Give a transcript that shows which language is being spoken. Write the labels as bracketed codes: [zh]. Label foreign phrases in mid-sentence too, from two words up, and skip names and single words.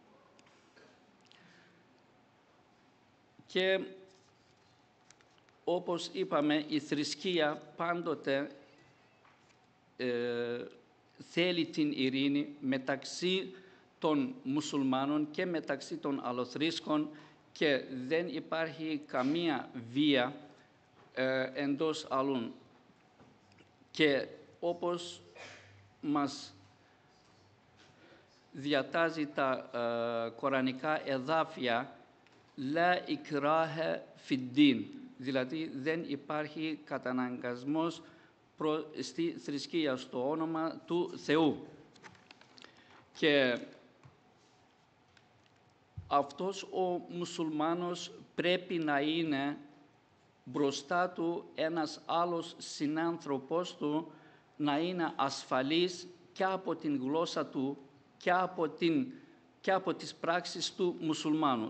[el] Και όπως είπαμε, η θρησκεία πάντοτε θέλει την ειρήνη μεταξύ των μουσουλμάνων και μεταξύ των αλλοθρήσκων και δεν υπάρχει καμία βία εντός άλλων. Και όπως μας διατάζει τα κορανικά εδάφια, [ar] «لا إكراه في الدين», [el] δηλαδή δεν υπάρχει καταναγκασμός στη θρησκεία, στο όνομα του Θεού. Και αυτός ο μουσουλμάνος πρέπει να είναι μπροστά του ένας άλλος συνάνθρωπός του, να είναι ασφαλής και από την γλώσσα του και από τις πράξεις του μουσουλμάνου.